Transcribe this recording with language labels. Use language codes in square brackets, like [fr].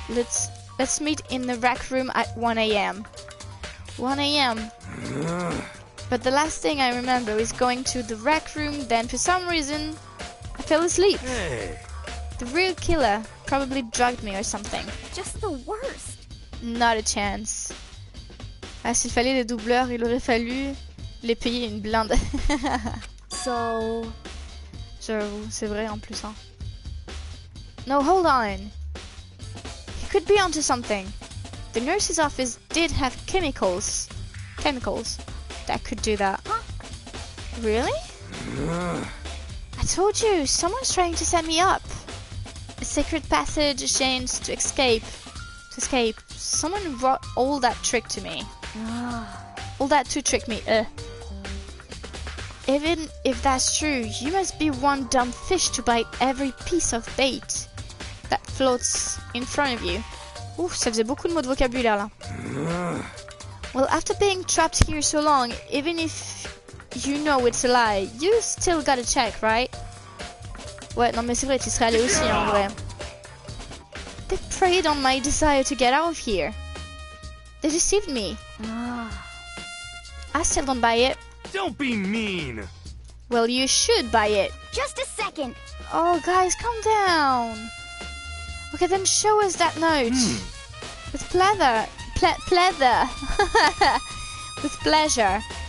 [en] Let's meet in the rec room at 1 a.m. 1 a.m. But the last thing I remember is going to the rec room, then for some reason, I fell asleep. Hey. The real killer probably drugged me or something. Just the worst. Not a chance. [fr] Ah, s'il fallait des doubleurs, il aurait fallu les payer une blinde. [en] So, [fr] J'avoue, c'est vrai en plus. [en] Hein. No, hold on. He could be onto something. The nurse's office did have chemicals that could do that. Huh? Really? I told you, someone's trying to set me up. A secret passage, a chance to escape. Someone brought all that trick to me. All that to trick me. Even if that's true, you must be one dumb fish to bite every piece of bait that floats in front of you. [fr] Ouf, ça faisait beaucoup de mots de vocabulaire là. [en] Well, after being trapped here so long, even if you know it's a lie, you still gotta check, right? [fr] Ouais, non mais c'est vrai, tu serais allé aussi en vrai. [en] They preyed on my desire to get out of here. They deceived me. I still don't buy it. Don't be mean. Well, you should buy it. Just a second. Oh, guys, calm down. Okay, then show us that note. With pleather. Pleather. With pleasure.